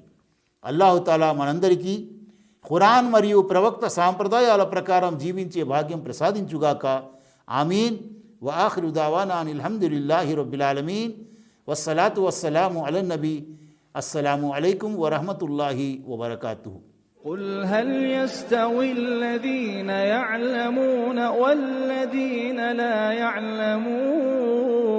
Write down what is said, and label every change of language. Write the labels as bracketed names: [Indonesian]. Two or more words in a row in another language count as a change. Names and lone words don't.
[Telugu] అల్లాహుతాలా మనందరికీ ఖురాన్ మరియు ప్రవక్త సాంప్రదాయాల ప్రకారం జీవించే భాగ్యం ప్రసాదించుగాక. ఆమీన్. [Arabic] وآخر دعوانا أن الحمد لله رب العالمين. والصلاة والسلام على النبي. السلام عليكم ورحمة الله وبركاته. قل هل يستوي الذين يعلمون والذين لا يعلمون